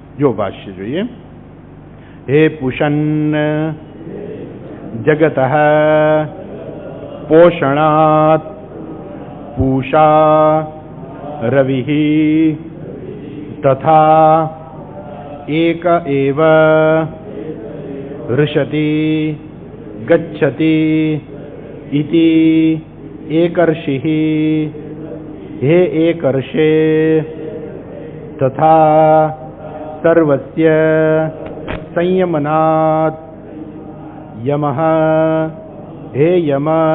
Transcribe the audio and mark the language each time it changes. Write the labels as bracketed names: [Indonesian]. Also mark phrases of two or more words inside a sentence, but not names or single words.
[Gujarati] જો ભાષ્ય જોઈએ. [Sanskrit] हे पुषन जगत पोषणात पूषा रवि तथा एक एव ऋषति गच्छति इति एकर्षिः हे एकर्षे तथा सर्वस्य संयमनात् यमः हे यम